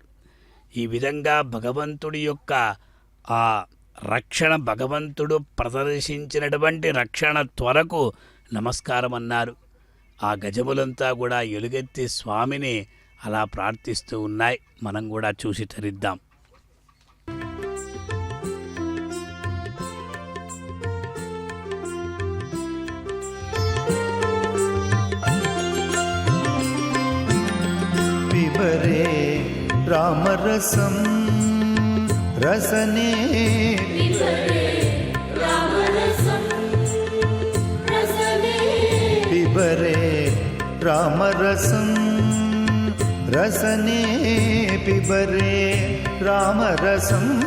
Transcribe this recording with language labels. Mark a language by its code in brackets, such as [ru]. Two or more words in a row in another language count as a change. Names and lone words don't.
[te] ఈ విధంగా భగవంతుడి యొక్క ఆ రక్షణ, భగవంతుడు ప్రదర్శించినటువంటి రక్షణ త్వరకు నమస్కారం అన్నారు. ఆ గజములంతా కూడా ఎలుగెత్తి స్వామిని అలా ప్రార్థిస్తూ ఉన్నాయి. మనం కూడా చూసి తరిద్దాం. [sa] पिबरे रामरसं रसने पिबरे रामरसं रसने पिबरे रामरसं रसने पिबरे रामरसं